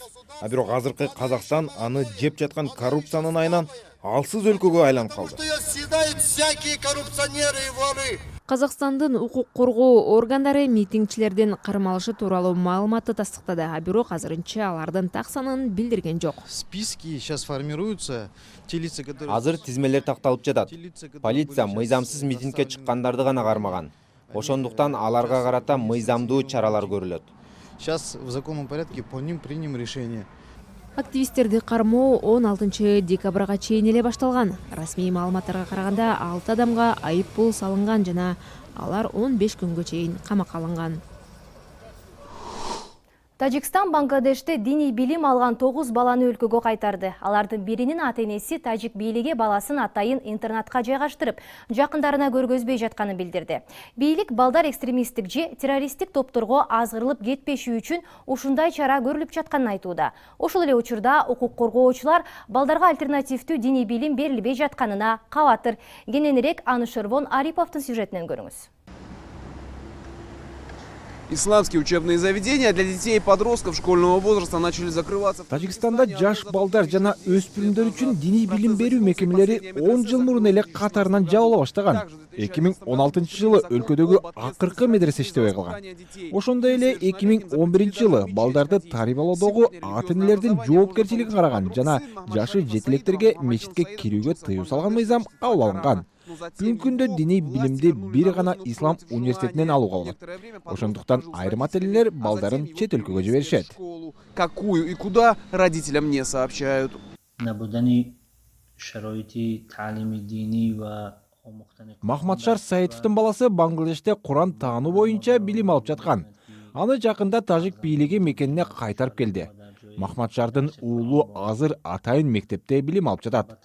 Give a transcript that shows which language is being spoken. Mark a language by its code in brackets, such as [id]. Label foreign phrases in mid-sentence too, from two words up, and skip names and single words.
[ky] А бирок азыркы Казакстан аны жеп жаткан коррупциянын айынан алсыз өлкөгө айланып калды. Казакстандын укук коргоо органдары митингчилердин кармалышы тууралуу маалыматты тастыктады, а бирок азырынча алардын так санын билдирген жок. [ru] Списки сейчас формируются. [ky] Азыр тизмелер такталып жатат. Полиция мыйзамсыз митингге чыккандарды гана кармаган. Ошондуктан аларга карата мыйзамдуу чаралар көрүлөт. [ru] Сейчас в законном порядке по ним примем решение. [ky] Активисттерди кармоо 16 декабрга чейин эле башталган. Расмий маалыматтарга караганда 6 адамга айып пул салынган жана алар 15 күнгө чейин камакка алынган. Тажикстан Бангладеште диний билим алган 9 баланы өлкөгө кайтарды. Алардын биринин ата-энеси тажик бийлиги баласын атайын интернатка жайгаштырып, жакындарына көргөзбөй жатканын билдирди. Бийлик балдар экстремисттик же террористтик топторго азгырылып кетпеши үчүн ушундай чара көрүлүп жатканын айтууда. Ошол эле учурда укук коргоочулар балдарга альтернативдүү диний билим берилбей жатканына кабатыр. Кененирээк Анушервон Ариповдун сюжетинен көрүңүз. [ru] Исламские учебные заведения для детей и подростков школьного возраста начали закрываться. [ky] Тажикстанда жаш балдар жана өспүрүмдөр үчүн диний билим берүү мекемелери 10 жыл мурун эле катарынан жабыла баштаган. 2016 жылы өлкөдөгү акыркы медресе иштебей калган. Ошондой эле 2011 жылы балдарды тарбиялоодогу ата-энелердин жоопкерчилиги караган жана жашы жетилектерге мечитке кирүүгө тыюу салган мыйзам кабыл алынган. Бүгүнкү күндө диний билимди бир гана ислам университетинен алууга болот. Ошондуктан айрым ата-энелер балдарын чет өлкөгө жиберишет. [ru] Какую и куда родителям не сообщают. [ky] Махмадшар Саитовдун баласы Бангладеште Куран таануу боюнча билим алып жаткан. Аны жакында тажик бийлиги мекенине кайтарып келди. Махмадшардын уулу азыр атайын мектепте билим алып жатат.